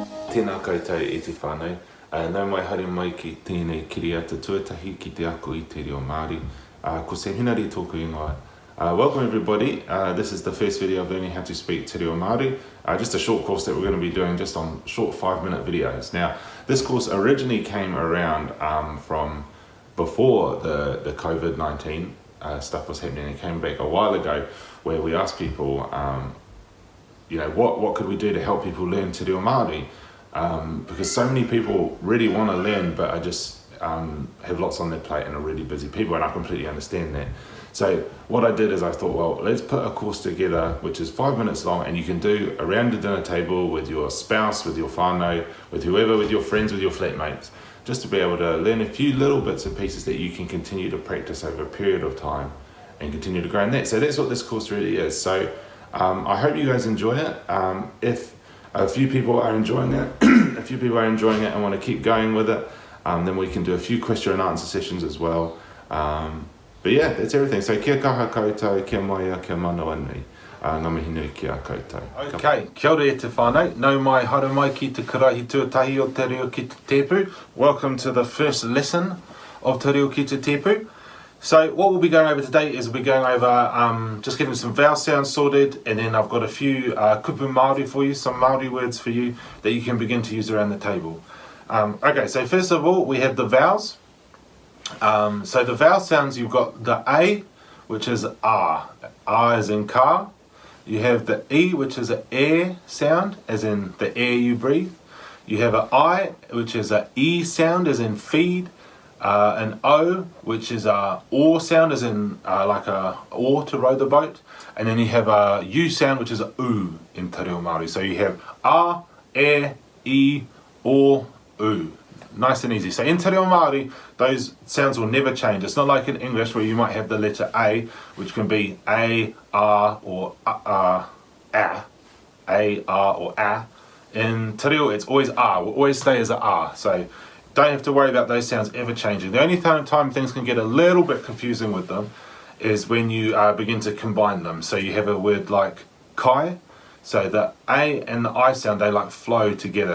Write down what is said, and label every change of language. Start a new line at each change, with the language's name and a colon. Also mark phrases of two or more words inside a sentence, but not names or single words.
Māori: Tēnā koutou e te whānau. Nau mai haere mai ki tēnei kiriata tuatahi ki te ako i te reo Māori. Ko se hinari tōku ingoa.
English: Welcome everybody. This is the first video of learning how to speak
Māori: te reo Māori.
English: Just a short course that we're going to be doing just on short 5-minute videos. Now, this course originally came around from before the COVID-19 stuff was happening. It came back a while ago where we asked people, what could we do to help people learn
Māori: te reo Māori?
English: Because so many people really want to learn but are just have lots on their plate and are really busy people, and I completely understand that. So what I did is I thought, well, let's put a course together which is 5 minutes long and you can do around the dinner table with your spouse, with your whānau, with whoever, with your friends, with your flatmates, just to be able to learn a few little bits and pieces that you can continue to practice over a period of time and continue to grow in that. So that's what this course really is. So I hope you guys enjoy it. If a few people are enjoying it, and want to keep going with it, then we can do a few question and answer sessions as well. But yeah, that's everything.
Māori: So kia kaha koutou, kia maia, kia manawa nui. Ngā mihi nui ki a koutou. Okay, kia ora e te whānau. Nau mai haere mai ki te karahi tuatahi o te reo ki te tepu.
English: Welcome to the first lesson of te reo ki te tepu. So what we'll be going over today is we'll be going over just getting some vowel sounds sorted, and then I've got a few
Māori: kupu Māori
English: for you, some Māori words for you that you can begin to use around the table. Okay, so first of all we have the vowels. So the vowel sounds, you've got the A, which is A as in car. You have the E, which is an air sound, as in the air you breathe. You have an I, which is an E sound, as in feed. An O, which is a oar sound, as in like a oar to row the boat. And then you have a U sound, which is a U in
Māori: te reo Māori.
English: So you have A, E, O, U. Nice and easy. So in
Māori: te reo Māori,
English: those sounds will never change. It's not like in English where you might have the letter A, which can be A, R, or A, R, or A. In
Māori: te reo,
English: it's always R. Will always stay as a R. So don't have to worry about those sounds ever changing. The only time things can get a little bit confusing with them is when you begin to combine them. So you have a word like kai. So the A and the I sound, they like flow together.